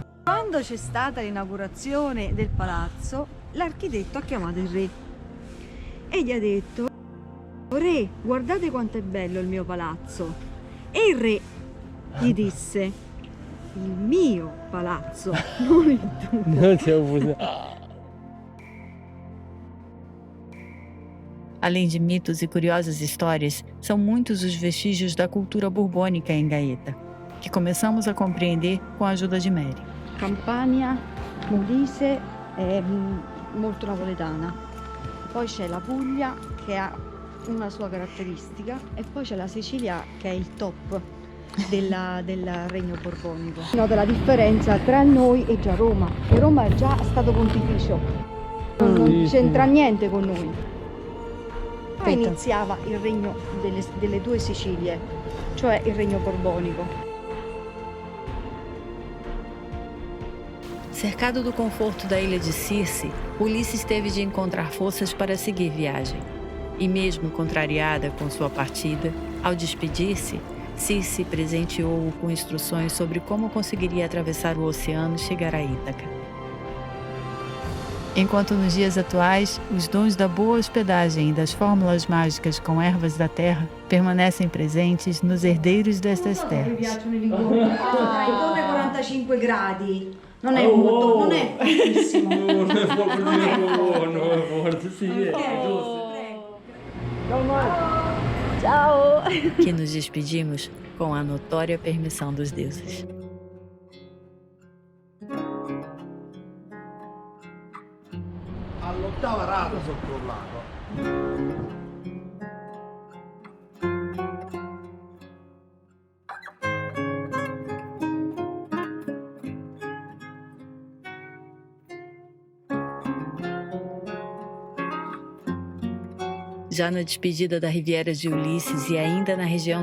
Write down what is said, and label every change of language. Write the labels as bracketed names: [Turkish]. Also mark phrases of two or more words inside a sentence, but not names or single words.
[Italian] Quando c'è stata l'inaugurazione del palazzo, l'architetto ha chiamato il re e gli ha detto: "Re, guardate quanto è bello il mio palazzo." E il re gli disse: "Il mio palazzo, non il tuo." Non ti ho avuto. [Portuguese] Além de mitos e curiosas histórias, são muitos os vestígios da cultura borbônica em Gaeta, que começamos a compreender com a ajuda de Mary. [Italian] Campania, Molise è molto napoletana. Poi c'è la Puglia che ha una sua caratteristica e poi c'è la Sicilia che è il top del regno borbonico. Nota la differenza tra noi e già Roma, che Roma è già stato pontificio, non c'entra niente con noi. Poi iniziava il regno delle 2 Sicilie, cioè il regno borbonico. [Portuguese] Cercado do conforto da ilha de Circe, Ulisses teve de encontrar forças para seguir viagem. E mesmo contrariada com sua partida, ao despedir-se, Circe presenteou-o com instruções sobre como conseguiria atravessar o oceano e chegar a Ítaca. Enquanto nos dias atuais, os dons da boa hospedagem e das fórmulas mágicas com ervas da terra permanecem presentes nos herdeiros destas terras. [Italian] Intorno ai 45 gradi. Non è molto, non è pochissimo. Non è forte, sì, è giusto. Ciao! [Portuguese] Que nos despedimos com a notória permissão dos deuses. [Italian] All'8ª rata sotto il lago. [Portuguese] Já na despedida da Riviera de Ulisses e ainda na região